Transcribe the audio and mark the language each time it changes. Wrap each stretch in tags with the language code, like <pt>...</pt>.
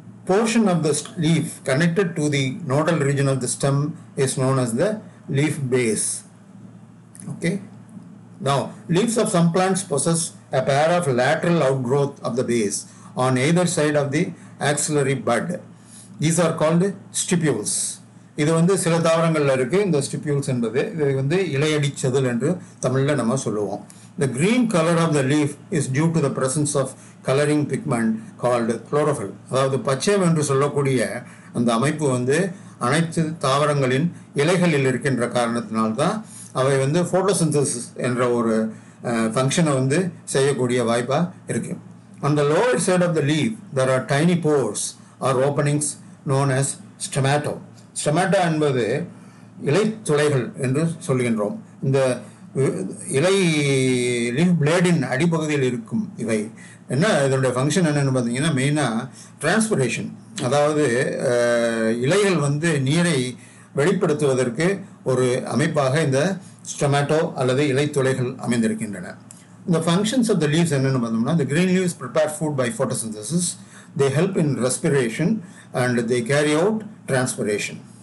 <en>Portion of the leaf connected to the nodal region of the stem is known as the leaf base. Okay. Now, leaves of some plants possess a pair of lateral outgrowth of the base on either side of the axillary bud. These are called stipules.</en> <ta>இது வந்து சில தாவரங்களில் இருக்குது. இந்த stipules என்பது இது வந்து இலையடி செதில் என்று தமிழில் நம்ம சொல்லுவோம்.</ta> <en>The green color of the leaf is due to the presence of coloring pigment called chlorophyll.</en> <ta>அதாவது பச்சை என்று சொல்லக்கூடிய அந்த அமைப்பு வந்து அனைத்து தாவரங்களின் இலைகளில் இருக்கின்ற காரணத்தினால்தான் அவை வந்து ஃபோட்டோசிந்தசிஸ் என்ற ஒரு ஃபங்க்ஷனை வந்து செய்யக்கூடிய வாய்ப்பாக இருக்கு.</ta> <en>On the lower side of the leaf there are tiny pores or openings known as stomata.</en> <ta>Stomata என்பது இலை துளைகள் என்று சொல்கின்றோம். இந்த இலை லீஃப் பிளேடின் அடிப்பகுதியில் இருக்கும் இவை என்ன, இதனுடைய ஃபங்க்ஷன் என்னென்னு பார்த்தீங்கன்னா மெயினாக டிரான்ஸ்பிரேஷன், அதாவது இலைகள் வந்து நீரை வெளிப்படுத்துவதற்கு ஒரு அமைப்பாக இந்த ஸ்டொமேட்டோ அல்லது இலை துளைகள் அமைந்திருக்கின்றன.</ta> <en>இந்த functions of the leaves</en> <ta>என்னென்னு பார்த்தோம்னா,</ta> <en>the green leaves prepare food by photosynthesis, they help in respiration and they carry out transpiration.</en>